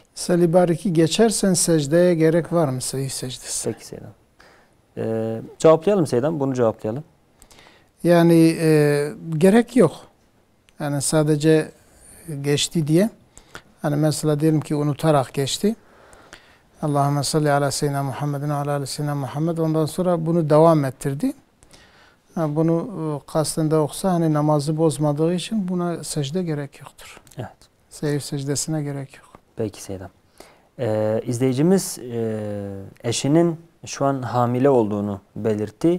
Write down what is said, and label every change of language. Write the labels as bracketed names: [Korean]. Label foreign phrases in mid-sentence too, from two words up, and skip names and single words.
[Turkish] Selli Barik'i geçersen secdeye gerek var mı? Sahih secdesi. Peki Seydam. Cevaplayalım Seydam. Bunu cevaplayalım. Yani gerek yok. Yani sadece geçti diye. Hani mesela diyelim ki unutarak geçti. [Arabic] اللهم صل على سيدنا محمد على على سيدنا محمد. [Turkish] Ondan sonra bunu devam ettirdi. Bunu kasten de okusa hani namazı bozmadığı için buna secde gerek yoktur. Evet. Seyir secdesine gerek yok. Peki Seydam. İzleyicimiz eşinin şu an hamile olduğunu belirtti.